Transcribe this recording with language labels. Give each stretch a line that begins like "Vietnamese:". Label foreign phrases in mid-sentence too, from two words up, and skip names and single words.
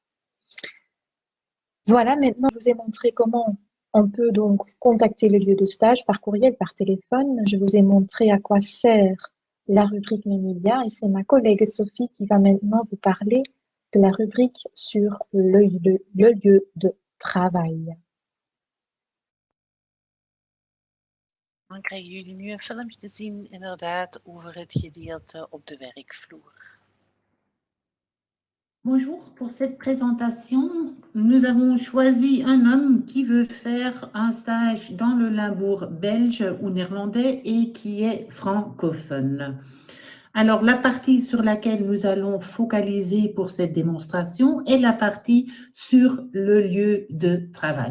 French: Voilà, maintenant je vous ai montré comment on peut donc contacter le lieu de stage par courriel, par téléphone. Je vous ai montré à quoi sert la rubrique Mes médias et c'est ma collègue Sophie qui va maintenant vous parler de la rubrique sur le lieu de travail.
Dutch: Dan krijgen jullie nu een filmpje te zien, inderdaad, over het gedeelte op de werkvloer.
French: Bonjour, pour cette présentation, nous avons choisi un homme qui veut faire un stage dans le Limbourg belge ou néerlandais et qui est francophone. Alors, la partie sur laquelle nous allons focaliser pour cette démonstration est la partie sur le lieu de travail.